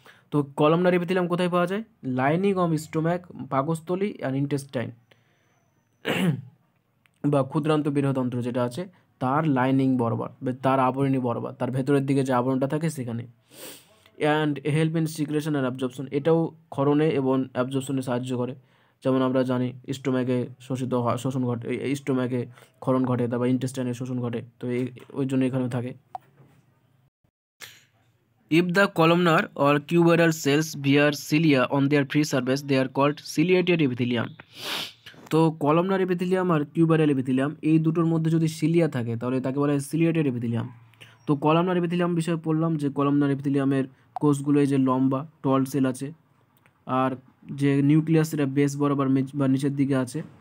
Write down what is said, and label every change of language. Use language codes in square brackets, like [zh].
[bn] তো columnar epithelium কোথায় পাওয়া যায়? [en] lining of stomach, [bn] পাকস্থলী, অ্যান্ড ইন্টেস্টাইন বা ক্ষুদ্রান্ত বৃহদন্ত্র যেটা আছে, তার লাইনিং বরাবর, তার আবরণী বরাবর, তার ভেতরের দিকে যে আবরণটা থাকে সেখানে। [en] and help in secretion and absorption, [bn] এটাও ক্ষরণে এবং অ্যাবজর্পশনে সাহায্য করে। যেমন আমরা জানি স্টোম্যাকে শোষণ ঘটে, স্টোম্যাকে ক্ষরণ ঘটে, তারপর ইন্টেস্টাইনে শোষণ ঘটে, তো ওই জন্য এখানেও থাকে। [en] If the columnar or cuboidal cells bear cilia on their free surface, they are called ciliated epithelium. [bn] তো কলামনার এপিথেলিয়াম আর কিউবাইডাল এপিথেলিয়াম, এই দুটোর মধ্যে যদি সিলিয়া থাকে তাহলে তাকে বলা হয় সিলিয়েটেড এপিথেলিয়াম। তো কলামনার এপিথেলিয়াম বিষয়ে পড়লাম যে কলামনার এপিথেলিয়ামের কোষগুলো এই যে লম্বা টল সেল আছে, আর যে নিউক্লিয়াস সেটা বেস বরাবর বা নিচের দিকে আছে।